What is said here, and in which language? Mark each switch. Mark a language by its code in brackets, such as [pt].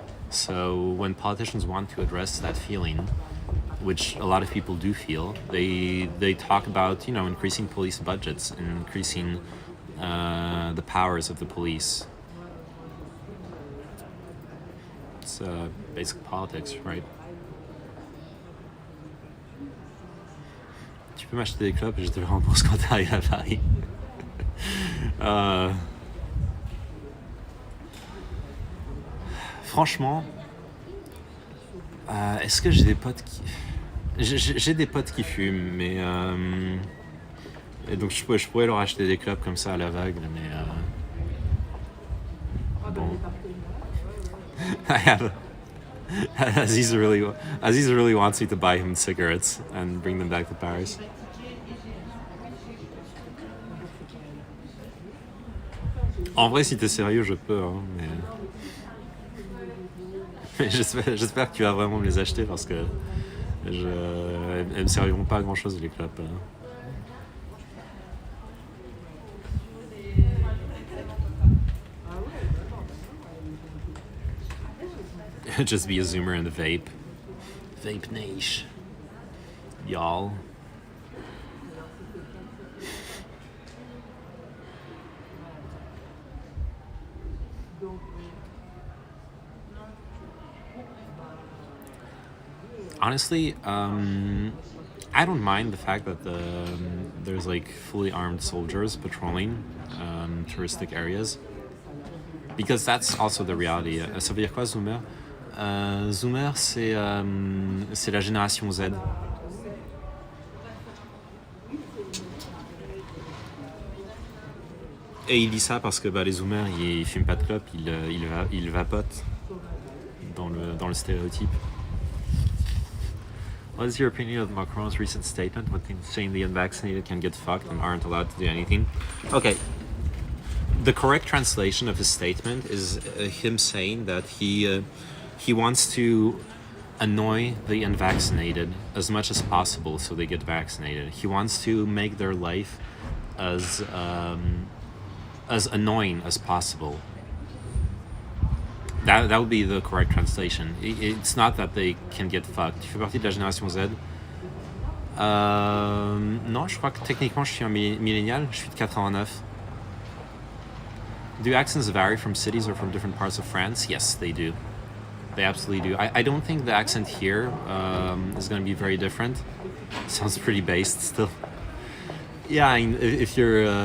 [en] So when politicians want to address that feeling, which a lot of people do feel, they talk about increasing police budgets and increasing the powers of the police. It's basic politics, right? [fr] Tu peux m'acheter des clopes et je te le rembourse quand t'arrives à Paris. Franchement, est-ce que j'ai des potes qui... J'ai des potes qui fument, mais... Et donc je pourrais leur acheter des clopes comme ça à l'aveugle, mais... Bon... [en] Aziz really wants me to buy him cigarettes and bring them back to Paris. [fr] En vrai, si t'es sérieux, je peux, hein, mais j'espère que tu vas vraiment me les acheter parce que elles me serviront pas à grand chose les clopes. [en] Just be a zoomer in the vape. Vape niche. Y'all. Honestly, I don't mind the fact that there's like fully armed soldiers patrolling touristic areas, because that's also the reality. [fr] Ça veut dire quoi, zoomer? Zoomer, c'est la génération Z. Et il dit ça parce que les zoomers, ils fument pas de clope, ils vapotent dans le stéréotype. [en] What is your opinion of Macron's recent statement when saying the unvaccinated can get fucked and aren't allowed to do anything? Okay. The correct translation of his statement is him saying that he wants to annoy the unvaccinated as much as possible so they get vaccinated. He wants to make their life as annoying as possible. That would be the correct translation. It's not that they can get fucked. [fr] Tu fais partie de la génération Z? Non, je crois que techniquement je suis un millénial. Je suis de 89. [en] Do accents vary from cities or from different parts of France? Yes, they do. They absolutely do. I don't think the accent here is going to be very different. Sounds pretty based still. Yeah, I mean, if you're...